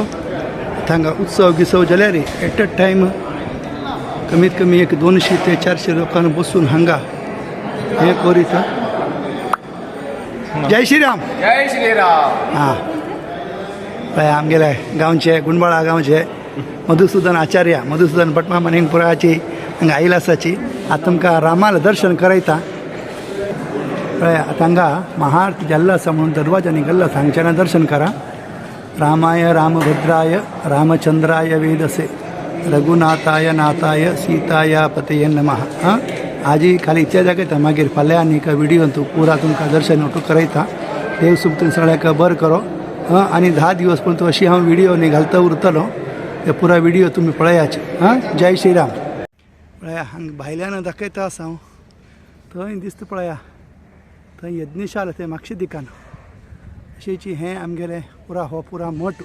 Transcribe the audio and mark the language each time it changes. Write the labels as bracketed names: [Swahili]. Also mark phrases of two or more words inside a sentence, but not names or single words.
[Konkani] हांगा उत्सव गिसव जाल्यार [English] at a time [Konkani] कमीत कमी एक 200 ते 400 लोकांनी बसून हांगा हें करीत. जय श्रीराम. जय श्रीराम. हां पळय आमगेले गांवचे गुंडबाळा गांवचे मधुसूदन आचार्य मधुसूदन भटमा मणिपुराची हांगा आयिल्लो आसाची. आतां तुमकां रामाल दर्शन करयता. पळय आतां हांगा महाआरती जाल्लो आसा म्हणून दरवाजांनी गेल्लो आसा. हांगच्यान दर्शन करा. [Sanskrit] रामाय रामभद्राय रामचंद्राय वेदसे रघुनाथाय नाथाय सीताया पतये नमः. [Konkani] आजी खाली इतल्या दाखयता मागीर फाल्यां आनी एका व्हिडिओन तूं पुरा तुमकां दर्शन ओटू करयता. देव सुख सगळ्याक बरें करो. आनी 10 दिवस पर्यंत अशी हांव व्हिडिओ न्ही घालता उरतलो. ते पुरा व्हिडिओ तुमी पळयाचे. जय श्रीराम. पळया हांगा भायल्यान दाखयता आसा हांव. थंय दिसता पळया थंय यज्ञशाल ते म्हापशे दिकान अशेची हें आमगेलें पुरा हो पुरा मठ.